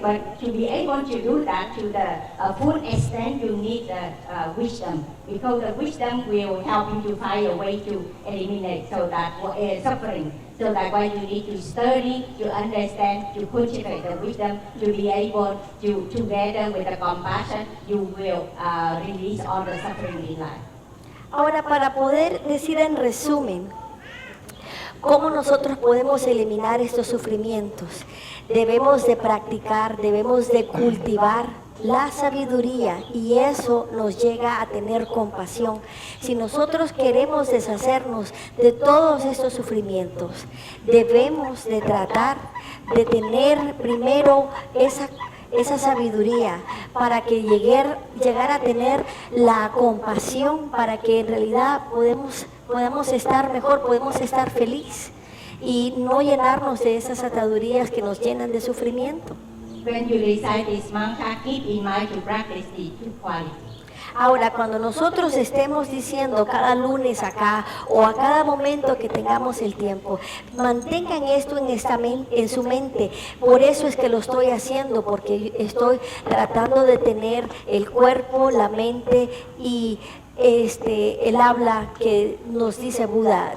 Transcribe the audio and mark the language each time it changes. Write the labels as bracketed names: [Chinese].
[English] But to be able to do that to the full extent, you need wisdom, because the wisdom will help you to find a way to eliminate so that suffering. So that's why you need to study, to understand, to cultivate the wisdom, to be able to, together with the compassion, you will release all the suffering in life. [Spanish] Ahora, para poder decir en resumen cómo nosotros podemos eliminar estos sufrimientos, debemos de practicar, debemos de cultivar la sabiduría, y eso nos llega a tener compasión. Si nosotros queremos deshacernos de todos estos sufrimientos, debemos de tratar de tener primero esa sabiduría para que llegar a tener la compasión, para que en realidad podamos estar mejor, podemos estar feliz y no llenarnos de esas atadurías que nos llenan de sufrimiento. [English] When you recite this mantra, keep in mind to practice the two qualities. [Spanish] Ahora, cuando nosotros estemos diciendo cada lunes acá o a cada momento que tengamos el tiempo, mantengan esto en su mente. Por eso es que lo estoy haciendo, porque estoy tratando de tener el cuerpo, la mente y el habla que nos dice Buda.